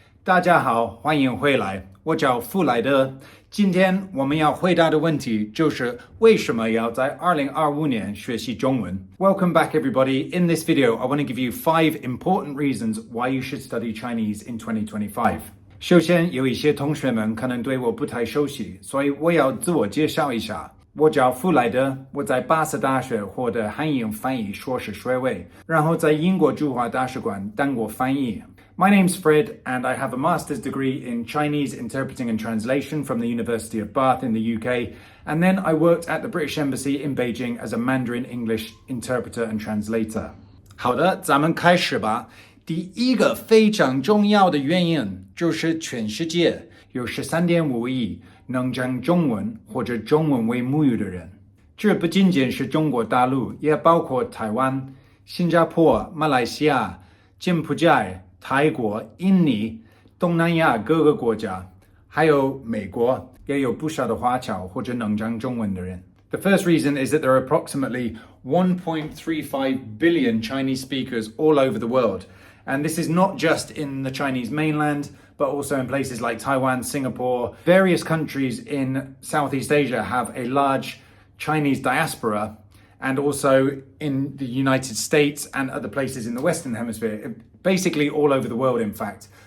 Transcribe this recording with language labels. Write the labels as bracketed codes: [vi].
[zh] 大家好，欢迎回来，我叫富莱德。今天我们要回答的问题就是为什么要在2025年学习中文 [en] Welcome back everybody. In this video, I want to give you 5 important reasons why you should study Chinese in 2025. [zh] 首先，有一些同学们可能对我不太熟悉，所以我要自我介绍一下。我叫富莱德，我在巴斯大学获得汉英翻译硕士学位，然后在英国驻华大使馆当过翻译。 [en] My name's Fred, and I have a master's degree in Chinese interpreting and translation from the University of Bath in the UK, and then I worked at the British Embassy in Beijing as a Mandarin English interpreter and translator. [zh] 好的，咱们开始吧。第一个非常重要的原因就是全世界有13.5亿能讲中文或者中文为母语的人。这不仅仅是中国大陆，也包括台湾、新加坡、马来西亚、柬埔寨、泰国、印尼、东南亚各个国家，还有美国也有不少的华侨或者能讲中文的人。 [en] The first reason is that there are approximately 1.35 billion Chinese speakers all over the world. And this is not just in the Chinese mainland, but also in places like Taiwan, Singapore. Various countries in Southeast Asia have a large Chinese diaspora, and also in the United States and other places in the Western Hemisphere, basically all over the world, in fact.